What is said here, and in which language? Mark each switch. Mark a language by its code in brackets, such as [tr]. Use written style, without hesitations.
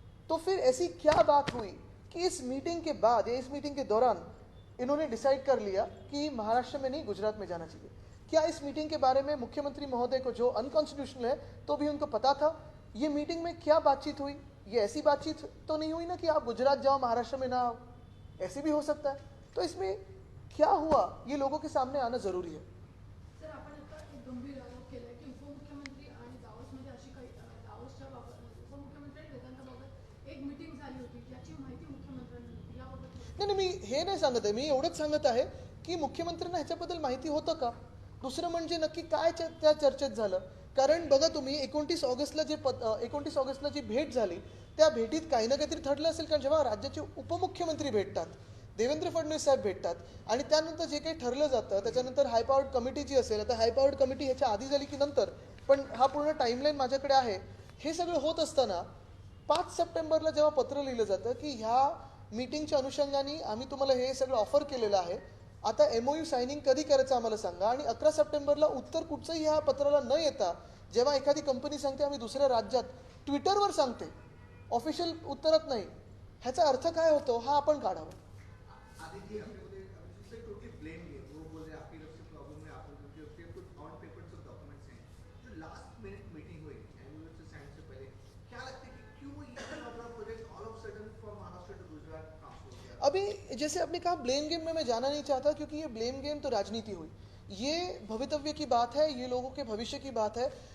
[hi] तो फिर ऐसी क्या बात हुई कि इस मीटिंग के बाद या इस मीटिंग के दौरान इन्होंने डिसाइड कर लिया कि महाराष्ट्र में नहीं, गुजरात में जाना चाहिए? क्या इस मीटिंग के बारे में मुख्यमंत्री महोदय को, जो अनकॉन्स्टिट्यूशनल है, तो भी उनको पता था? ये मीटिंग में क्या बातचीत हुई? ये ऐसी बातचीत तो नहीं हुई ना कि आप गुजरात जाओ, महाराष्ट्र में ना आओ, ऐसे भी हो सकता है। तो इसमें क्या हुआ, ये लोगों के सामने आना जरूरी है। [mr] सर, आपण आता एक गंभीर आरोप केलाय की उपमुख्यमंत्री आणि दावोसमध्ये अशी काही दावोसच्या बाबत उपमुख्यमंत्री आणि वेदांताबाबत एक मीटिंग झाली होती, याची माहिती मुख्यमंत्र्यांनी दिली. याबाबत नाही, मी हे नाही सांगत आहे, मी एवढंच सांगत आहे की मुख्यमंत्र्यांना ह्याच्याबद्दल माहिती होतं का? दुसरं म्हणजे नक्की काय त्या चर्चेत झालं? कारण बघा तुम्ही, 29 ऑगस्टला जी भेट झाली, त्या भेटीत काही ना काहीतरी ठरलं असेल. कारण जेव्हा राज्याचे उपमुख्यमंत्री भेटतात, देवेंद्र फडणवीस साहेब भेटतात, आणि त्यानंतर जे काही ठरलं जातं, त्याच्यानंतर हाय पॉवर्ड कमिटी जी असेल, आता हाय पॉवर्ड कमिटी ह्याच्या आधी झाली की नंतर, पण हा पूर्ण टाईमलाईन माझ्याकडे आहे. हे सगळं होत असताना 5 सप्टेंबरला जेव्हा पत्र लिहिलं जातं की ह्या मीटिंगच्या अनुषंगाने आम्ही तुम्हाला हे सगळं ऑफर केलेलं आहे, आता एमओयू सायनिंग कधी करायचं आम्हाला सांगा. आणि 11 सप्टेंबरला उत्तर कुठचंही ह्या पत्राला न येता, जेव्हा एखादी कंपनी सांगते आम्ही दुसऱ्या राज्यात, ट्विटरवर सांगते, ऑफिशियल उत्तरात नाही, ह्याचा अर्थ काय होतो हा आपण काढावा. [hi] आदित्य अपने को उससे टोटली ब्लेम किए, वो बोल रहे आपकी तरफ से प्रॉब्लम है, आप लोग के कुछ ऑन पेपर सब डॉक्यूमेंट्स हैं जो लास्ट मिनट मीटिंग हुई एमओयू से साइन से पहले. क्या लगता है कि क्यों ये अपना project all of sudden from Maharashtra to Gujarat transfer हो गया? अभी जैसे आपने कहा ब्लेम गेम में मैं जाना नहीं चाहता, क्योंकि ये ब्लेम गेम तो राजनीति हुई, ये भवितव्य की बात है, ये लोगों के भविष्य की बात है.